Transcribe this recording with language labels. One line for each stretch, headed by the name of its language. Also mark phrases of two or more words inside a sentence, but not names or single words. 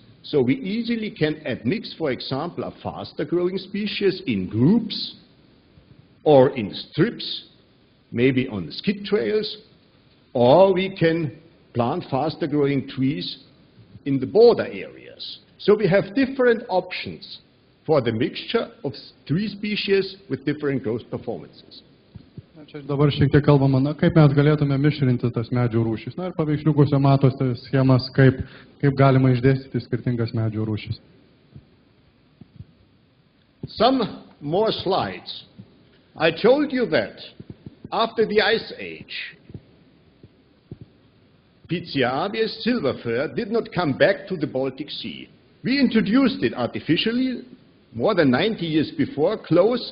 English: So we easily can admix, for example, a faster growing species in groups or in strips, maybe on skid trails, or we can plant faster growing trees in the border areas. So we have different options for the mixture of tree species with different growth performances.
Lithuanian: Čia dabar šiek tiek kalbama, kaip mes galėtume mišrinti tas medžių rūšis. Ir paveiksliukuose matosi schemas, kaip galima išdėstyti skirtingas medžių rūšis.
English: Some more slides. I told you that after the Ice Age, Pizia abies, silver fir, did not come back to the Baltic Sea. We introduced it artificially more than 90 years before, close.